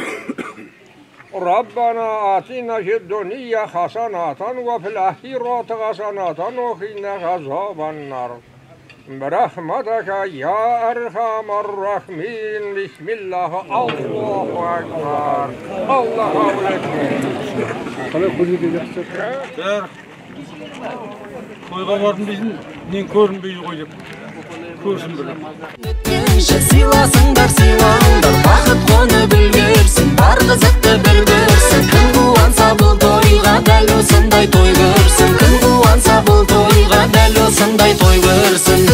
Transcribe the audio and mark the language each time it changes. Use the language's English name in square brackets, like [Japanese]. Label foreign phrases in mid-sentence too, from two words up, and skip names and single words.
[Arabic] ربنا آتنا في الدنيا حسنة وفي الآخرة حسنة وقنا عذاب النار برحمتك يا أرحم الراحمين. بسم الله الله أكبر الله أكبر. [Kazakh] Toyga bardым дейсің, мен көрінбейді ғой деп. Көрсін біліп. Сыйласыңдар, сыйлаңдар, бақыт қоны білгерсін, бар қызықты бір көрсін. Кім қуанса бұл тойға дәл осындай той көрсін. Кім қуанса бұл тойға дәл осындай той көрсін.